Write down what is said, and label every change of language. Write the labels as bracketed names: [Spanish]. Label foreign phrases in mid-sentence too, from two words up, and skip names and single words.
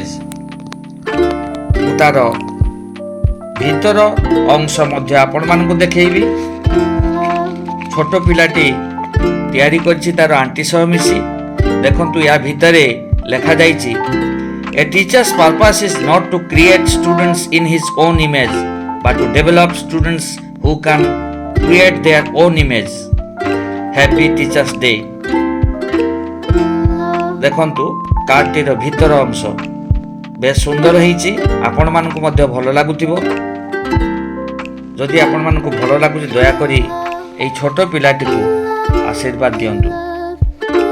[Odia] ମୁଁ ତାର ଭିତର ଅଂଶ ମଧ୍ୟ ଆପଣମାନଙ୍କୁ ଦେଖେଇବି। ଛୋଟ ପିଲାଟି ତିଆରି କରିଛି ତାର ଆଣ୍ଟି ସହ ମିଶି। ଦେଖନ୍ତୁ ୟା ଭିତରେ ଲେଖାଯାଇଛି, [English] A teacher's purpose is not to create students in his own image but to develop students who can create their own image. Happy Teachers Day। [Odia] ଦେଖନ୍ତୁ କାର୍ଡଟିର ଭିତର ଅଂଶ ବେଶ ସୁନ୍ଦର ହେଇଛି। ଆପଣମାନଙ୍କୁ ମଧ୍ୟ ଭଲ ଲାଗୁଥିବ। ଯଦି ଆପଣମାନଙ୍କୁ ଭଲ ଲାଗୁଛି ଦୟାକରି ଏହି ଛୋଟ ପିଲାଟିକୁ ଆଶୀର୍ବାଦ ଦିଅନ୍ତୁ।